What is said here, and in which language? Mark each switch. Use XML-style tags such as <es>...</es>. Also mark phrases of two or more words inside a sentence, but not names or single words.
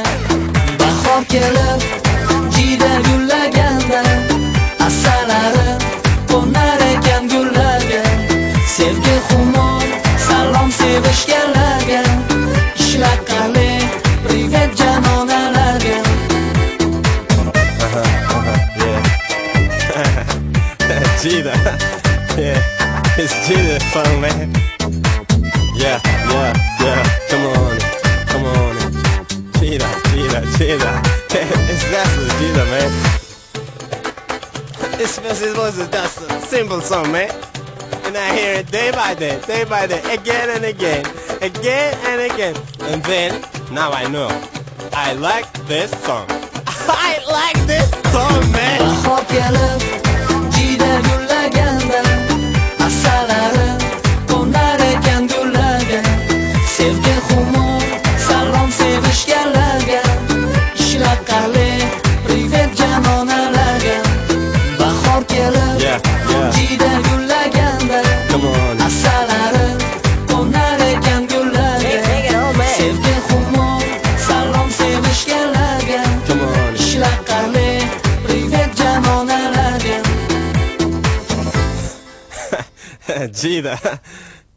<uz>Bahor kelib jiyda gullaganda, asalari qo'nar ekan gullarga. Sevgi xumor salom sevishganlarga, ishlaqali privet janonalarga. Jida.</uz> <en>Yeah, it's Jida song, man. Yeah. Come on. Jida. It's definitely Jida, man. It was just a simple song, man. And I hear it day by day, again and again. And then, now I know. I like this song. I like this song, man.</en> <uz>Bahor kelib jiyda gullaganda, asalari qo'nar ekan gullarga. Sevgi xumor salom sevishganlarga, ishlaqali privet janonalarga. Bahor kelib</uz> <en>Yeah.</en> <uz>jiyda gullaganda,</uz> <en>Come on.</en> <uz>asalari qo'nar ekan gullarga.</uz> <en>Take it all, man.</en> <uz>Sevgi xumor salom sevishganlarga,</uz> <en>Come on.</en> <uz>ishlaqali privet janonalarga. Jida.</uz>